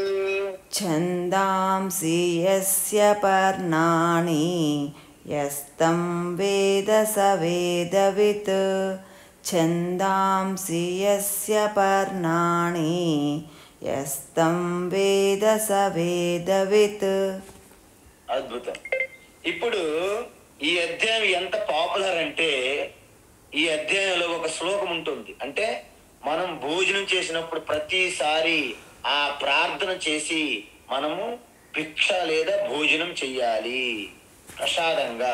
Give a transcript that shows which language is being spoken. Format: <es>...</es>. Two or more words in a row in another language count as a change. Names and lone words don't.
<sa>छन्दांसि यस्य पर्णानि यस्तं वेद स वेदवित् छन्दांसि यस्य पर्णानि यस्तं वेद स వేదవిత్.</sa> <te>అద్భుతం. ఇప్పుడు ఈ అధ్యాయం ఎంత పాపులర్ అంటే ఈ అధ్యాయంలో ఒక శ్లోకం ఉంటుంది. అంటే మనం భోజనం చేసినప్పుడు ప్రతిసారి ఆ ప్రార్థన చేసి మనము భిక్ష లేదా భోజనం చెయ్యాలి ప్రసాదంగా.</te>